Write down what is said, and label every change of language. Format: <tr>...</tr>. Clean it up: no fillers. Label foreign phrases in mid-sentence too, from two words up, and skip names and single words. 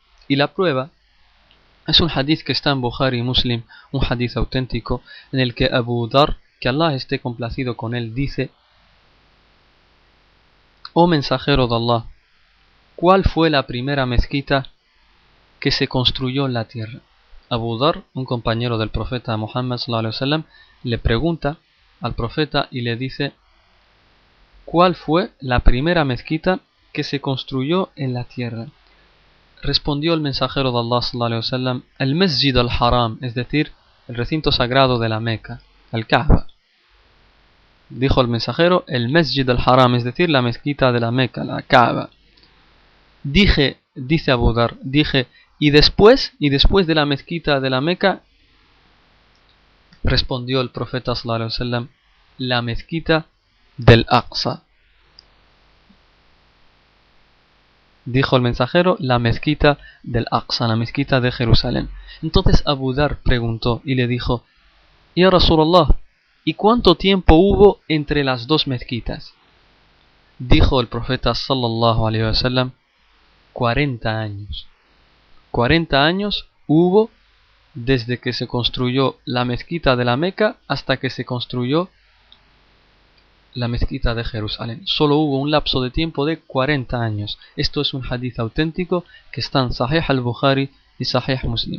<es>Y la prueba es un hadith que está en Bukhari y Muslim, un hadith auténtico, en el que Abu Dhar, que Allah esté complacido con él, dice: oh mensajero de Allah, ¿cuál fue la primera mezquita que se construyó en la tierra? Abu Dhar, un compañero del profeta Muhammad</es> <ar>صلى الله عليه وسلم,</ar> <es>le pregunta al profeta y le dice: ¿cuál fue la primera mezquita que se construyó en la tierra? Respondió el mensajero de Allah</es> <ar>صلى الله عليه وسلم:</ar> <es>el Masjid al-Haram, es decir, el recinto sagrado de la Meca, el Kaaba. Dijo el mensajero: el Masjid al-Haram, es decir, la mezquita de la Meca, la Kaaba. Dice Abu Dhar, ¿y después de la mezquita de la Meca? Respondió el profeta</es> <ar>صلى الله عليه وسلم:</ar> <es>la mezquita del Aqsa. Dijo el mensajero: la mezquita del Aqsa, la mezquita de Jerusalén. Entonces Abu Dhar preguntó y le dijo:</es> <ar>يا رسول الله,</ar> <es>¿y cuánto tiempo hubo entre las dos mezquitas? Dijo el profeta</es> <ar>صلى الله عليه وسلم:</ar> <es>40 años. 40 años hubo desde que se construyó la mezquita de la Meca hasta que se construyó la mezquita de Jerusalén. Solo hubo un lapso de tiempo de 40 años. Esto es un hadith auténtico que está en Sahih al-Bukhari y Sahih Muslim.</es>